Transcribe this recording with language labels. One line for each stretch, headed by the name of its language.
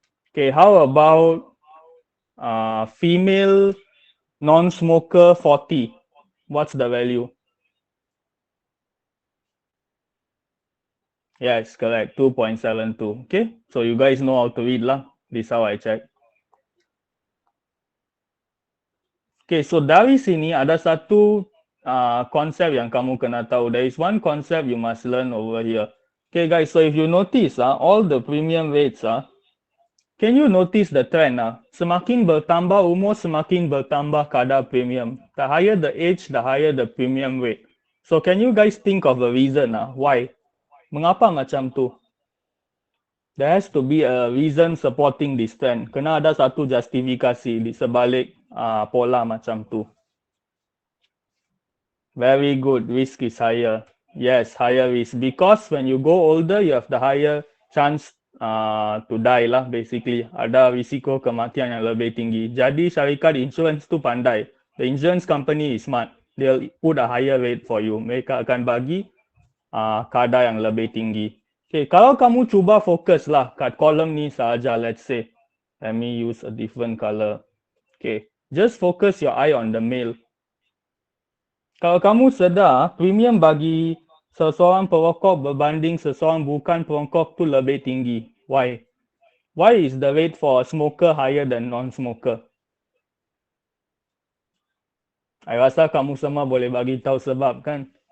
English: Okay, how about female non-smoker 40? What's the value? Yes, correct. 2.72. Okay, so you guys know how to read lah. This is how I check.
Malay: Okay, so dari sini ada satu konsep yang kamu kena tahu.
English: There is one concept you must learn over here. Okay guys, so if you notice all the premium rates can you notice the trend
Malay: semakin bertambah umur, semakin bertambah kadar premium.
English: The higher the age, the higher the premium rate. So can you guys think of a reason why?
Malay: Mengapa macam tu?
English: There has to be a reason supporting this trend.
Malay: Kena ada satu justifikasi di sebalik pola macam tu.
English: Very good. Risk is higher. Yes, higher risk. Because when you go older, you have the higher chance to die lah basically.
Malay: Ada risiko kematian yang lebih tinggi. Jadi syarikat insurance tu pandai.
English: The insurance company is smart. They'll put a higher rate for you.
Malay: Mereka akan bagi kadar yang lebih tinggi. Okay, kalau kamu cuba fokus lah kat kolom ni sahaja,
English: let's say. Let me use a different color.
Malay: Okay.
English: Just focus your eye on the male.
Malay: Kalau kamu sedar, premium bagi seseorang perokok berbanding seseorang bukan perokok tu lebih tinggi. Why?
English: Why is the rate for a smoker higher than non-smoker?
Malay: I rasa kamu semua boleh bagi tahu sebab kan?